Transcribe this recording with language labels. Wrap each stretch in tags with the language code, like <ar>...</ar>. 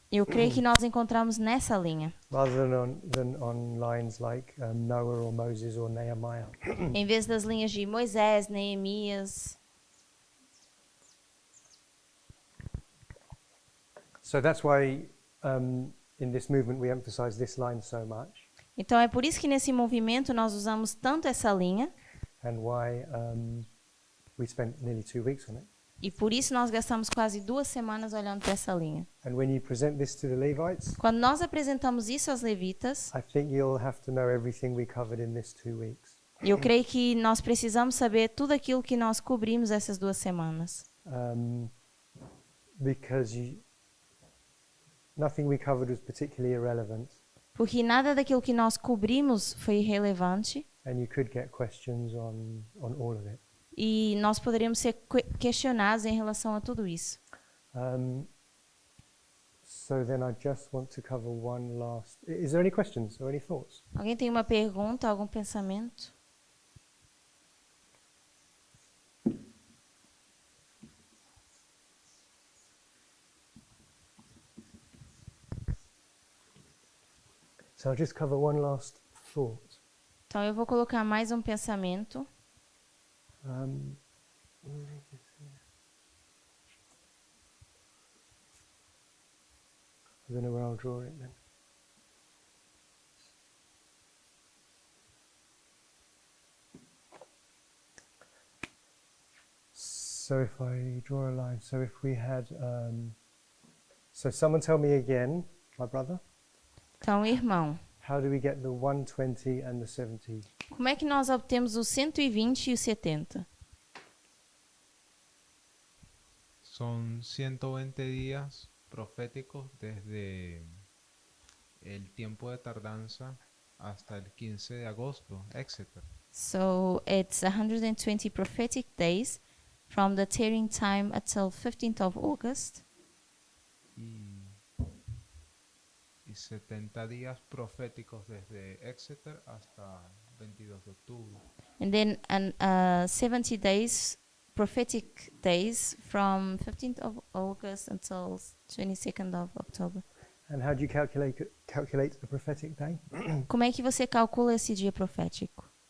<pt>eu creio que nós encontramos nessa linha,</pt> <en>rather than on lines like Noah or Moses or Nehemiah.</en> <pt>em vez das linhas de Moisés, Neemias.</pt> <en>So that's why in this movement we emphasize this line so much.</en> <pt>Então é por isso que nesse movimento nós usamos tanto essa linha</pt> <en>and why we spent nearly 2 weeks on it.</en> <pt>e por isso nós gastamos quase 2 semanas olhando para essa linha.</pt> <en>And when you present this to the Levites,</en> <pt>Quando nós apresentamos isso aos levitas,</pt> <en>I think you'll have to know everything we covered in this 2 weeks.</en> <pt>eu creio que nós precisamos saber tudo aquilo que nós cobrimos essas 2 semanas.</pt> <en>Because nothing we covered was particularly irrelevant,</en> <pt>Porque nada daquilo que nós cobrimos foi irrelevante</pt> <en>and you could get questions on all of it.</en> <pt>e nós poderíamos ser questionados em relação a tudo isso.</pt> <en>So then I just want to cover one last... Is there any questions or any thoughts?</en> <pt>Alguém tem uma pergunta, algum pensamento?</pt> <en>So I'll just cover one last thought.</en> <pt>Então eu vou colocar mais um pensamento.</pt> <en>I don't know where I'll draw it then. So if I draw a line, so if we had, so someone tell me again, my brother,</en> <pt>Então, irmão,</pt> <en>how do we get the 120 and the 70?</en> <pt>como é que nós obtemos o 120 e o 70?</pt> <es>Son 120 días proféticos desde el tiempo de tardanza hasta el 15 de agosto, etc.</es> <en>So it's 120 prophetic days from the tearing time until 15th of August,</en> <es>Y 70 días proféticos desde Exeter hasta 22 de octubre.</es> <en>and then 70 days prophetic days from 15th of August until 22nd of October. And how do you calculate a prophetic day?</en> <pt>Como é que você calcula esse dia profético?</pt>